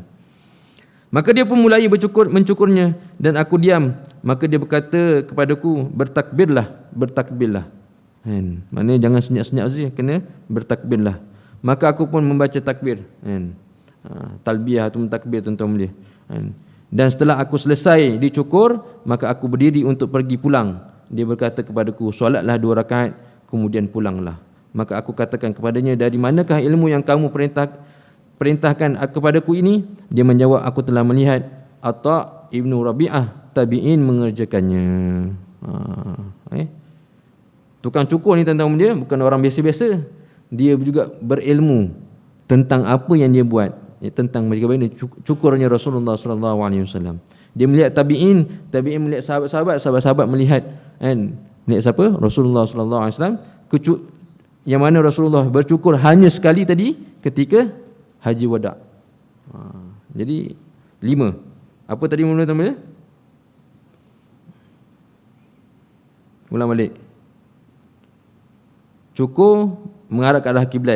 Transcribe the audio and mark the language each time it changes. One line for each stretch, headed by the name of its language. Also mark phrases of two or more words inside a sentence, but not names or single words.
Malay: Maka dia pun mulai mencukurnya dan aku diam. Maka dia berkata kepadaku, bertakbirlah. Maknanya jangan senyap-senyap saja, kena bertakbirlah. Maka aku pun membaca takbir, talbiyah atau takbir tuan-tuan boleh. Dan setelah aku selesai dicukur, maka aku berdiri untuk pergi pulang. Dia berkata kepadaku, solatlah 2 rakaat, kemudian pulanglah. Maka aku katakan kepadanya, dari manakah ilmu yang kamu perintahkan kepadaku ini? Dia menjawab, aku telah melihat Atha ibnu Rabi'ah tabi'in mengerjakannya. Tukang cukur ni tuan-tuan dia bukan orang biasa-biasa. Dia juga berilmu tentang apa yang dia buat, tentang bagaimana cukurnya Rasulullah
Arabic: صلى الله عليه وسلم.
Malay: Dia melihat tabi'in melihat sahabat-sahabat melihat, melihat siapa? Rasulullah
Arabic: صلى الله عليه وسلم,
Malay: yang mana Rasulullah bercukur hanya sekali tadi ketika haji wada'. Jadi 5. Apa tadi mula-mula? Ulang balik. Cukur mengarah ke arah kiblat.